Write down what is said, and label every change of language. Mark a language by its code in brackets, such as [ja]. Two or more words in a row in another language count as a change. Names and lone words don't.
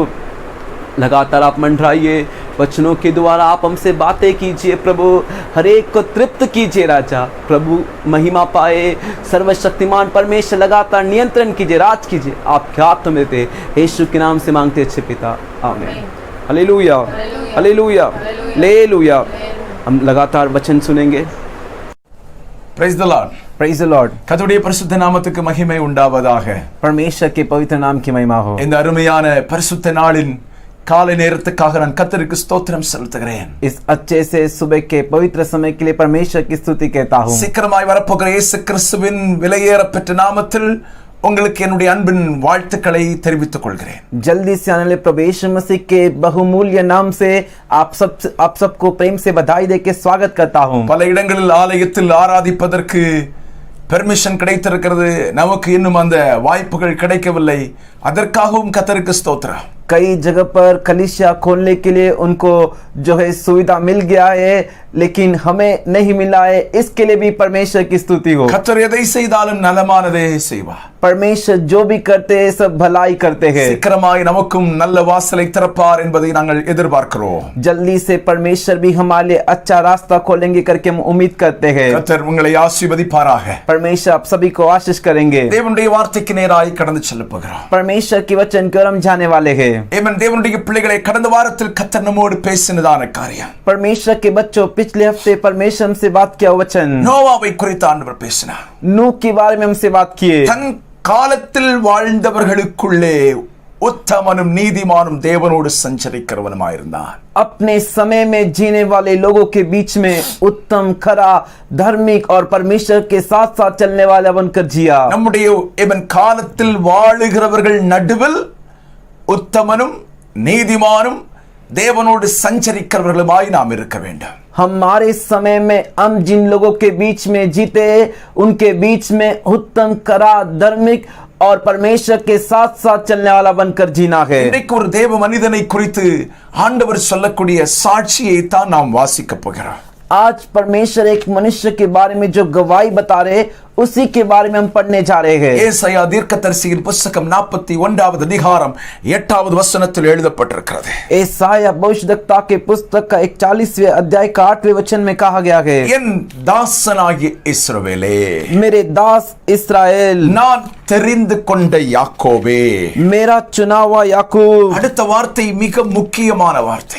[hi] लगातार आप मंडराइए, वचनों के द्वारा आप हमसे बातें कीजिए प्रभु, हर एक को तृप्त कीजिए राजा। प्रभु महिमा पाए, सर्वशक्तिमान परमेश्वर लगातार नियंत्रण कीजिए, राज कीजिए। आपके हाथों में थे, यीशु के नाम से मांगते अच्छे पिता, आमीन। हालेलुया, हालेलुया, हालेलुया। हम लगातार वचन सुनेंगे। [en] Praise the Lord. Praise the Lord. [ta] கர்த்தருடைய பரிசுத்த நாமத்துக்கு மகிமை உண்டாவதாக. [hi] परमेश्वर के पवित्र नाम की महिमा हो। [ta] இந்த அருமையான பரிசுத்த நாளின் காலை நேரத்துக்காக நான் கர்த்தருக்கு ஸ்தோத்திரம் செலுத்துகிறேன். [hi] इस अच्छे से सुबह के पवित्र समय के लिए परमेश्वर की स्तुति कहता हूँ। [ta] சீக்கிரமாய் வரப்போகிற இயேசு கிறிஸ்துவின் விலையேறப்பெற்ற நாமத்தில் உங்களுக்கு என்னுடைய அன்பின் வாழ்த்துக்களை தெரிவித்துக் கொள்கிறேன். [hi] जल्दी से आने वाले प्रभु यीशु मसीह के बहुमूल्य नाम से आप सबको प्रेम से बधाई देके स्वागत करता हूँ। [ta] பல இடங்களில் ஆலயத்தில் ஆராதிப்பதற்கு பெர்மிஷன் கிடைத்திருக்கிறது, நமக்கு இன்னும் அந்த வாய்ப்புகள் கிடைக்கவில்லை. அதற்காகவும் கர்த்தருக்கு ஸ்தோத்திரம். [hi] कई जगह पर कलीसिया खोलने के लिए उनको जो है सुविधा मिल गया है, लेकिन हमें नहीं मिला है, इसके लिए भी परमेश्वर की स्तुति हो। [ta] கர்த்தர் எதை செய்தாலும் நலமானதே செய்வார். [hi] परमेश्वर जो भी करते हैं सब भलाई करते हैं। [ta] சீக்கிரமாய் நமக்கும் நல்ல வாசலை திறப்பார் என்பதை நாங்கள் எதிர்பார்க்கிறோம். [hi] जल्दी से परमेश्वर भी हमारे लिए अच्छा रास्ता खोलेंगे करके हम उम्मीद करते हैं। [ta] கர்த்தர் உங்களை ஆசீர்வதிப்பாராக. [hi] परमेश्वर आप सभी को आशीष करेंगे। [ta] தேவனுடைய வார்த்தைக்கு நேராய் கடந்து செல்ல போகிறோம். [hi] परमेश्वर की वचन की ओर हम जाने वाले हैं। [ta] ஏமன். தேவனுடைய பிள்ளைகளை கடந்த வாரத்தில் கர்த்தர் நம்மோடு பேசினதான காரியம், [hi] परमेश्वर के बच्चों पिछले हफ्ते परमेश्वर हमसे बात किया वचन [ta] நோவாவை குறித்து ஆண்டவர் பேசினார். [hi] नूह के बारे में हमसे बात किए। [ta] தன் காலத்தில் வாழ்ந்தவர்களுக்குள்ளே உத்தமனும் நீதிமானும் தேவனோடு சஞ்சரிக்கிறவனுமாயிருந்தான். [hi] अपने समय में जीने वाले लोगों के बीच में उत्तम, खरा, धार्मिक और परमेश्वर के साथ साथ चलने वाला बनकर जिया। [ta] நம்முடைய ஏமன் காலத்தில் வாழுகிறவர்கள் நடுவில் உத்தமனும் நீதிமானும் தேவனோடு சஞ்சரிக்கிறவர்களுமாய் நாம் இருக்க வேண்டும். [hi] हमारे समय में हम जिन लोगों के बीच में जीते उनके बीच में उत्तम, करा, धार्मिक और परमेश्वर के साथ साथ चलने वाला बनकर जीना है। [ta] இன்றைக்கு ஒரு தேவ மனிதனை குறித்து ஆண்டவர் சொல்லக்கூடிய சாட்சியை தான் நாம் வாசிக்க போகிறோம். [hi] आज परमेश्वर एक मनुष्य के बारे में जो गवाही बता रहे, उसी के बारे में हम पढ़ने जा रहे हैं। [ta] ஏசாயா தீர்க்கதரிசியின் புத்தகம் 41வது அதிகாரம் 8வது வசனத்தில் எழுதப்பட்டிருக்கிறது. [hi] एसाया भविष्यद्वक्ता के पुस्तक का 41वें अध्याय का 8वें वचन में कहा गया है, [ta] என் தாசனாகிய இஸ்ரவேலே, [hi] मेरे दास इस्राएल, [ta] நான் தெரிந்து கொண்ட யாக்கோபே. [hi] मेरा चुना हुआ याकूब। [ta] அடுத்த வார்த்தை மிக முக்கியமான வார்த்தை.